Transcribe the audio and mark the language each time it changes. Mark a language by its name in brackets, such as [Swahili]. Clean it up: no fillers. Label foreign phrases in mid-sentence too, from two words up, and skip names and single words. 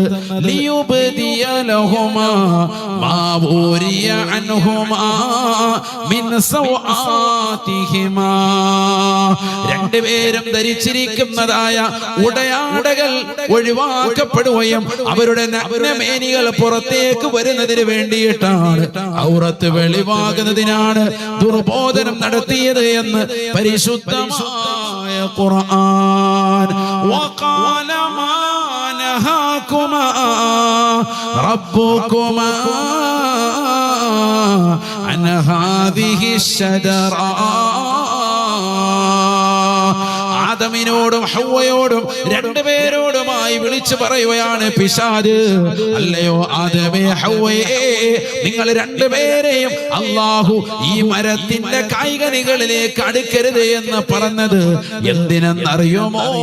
[Arabic] ليبدي لهما ما ووري عنهما من سوآتهما [Malayalam] രണ്ടുപേരും ധരിച്ചിരിക്കുന്നതായ ഉടയാടകൾ ഒഴിവാക്കപ്പെടുകയും അവരുടെ നഗ്നമേനികൾ പുറത്തേക്ക് വരുന്നതിന് വേണ്ടിയിട്ടാണ്, ഔറത്ത് വെളിവാകുന്നതിനാണ് ദുർബോധനം നടത്തിയത് എന്ന് പരിശുദ്ധമായ ഖുർആൻ. [Arabic] وقال ما نهاكما ربكما عن هذه الشجرة [Malayalam] ആദമിനോടും ഹവ്വയോടും രണ്ടുപേരോടുമായി വിളിച്ചു പറയുകയാണ് പിശാച്, അല്ലയോ ആദമേ ഹവ്വയേ, നിങ്ങൾ രണ്ടുപേരെയും അല്ലാഹു ഈ മരത്തിന്റെ കായ്കനികളിലേക്ക് അടുക്കരുത് എന്ന് പറഞ്ഞത് എന്തിനെന്നറിയുമോ?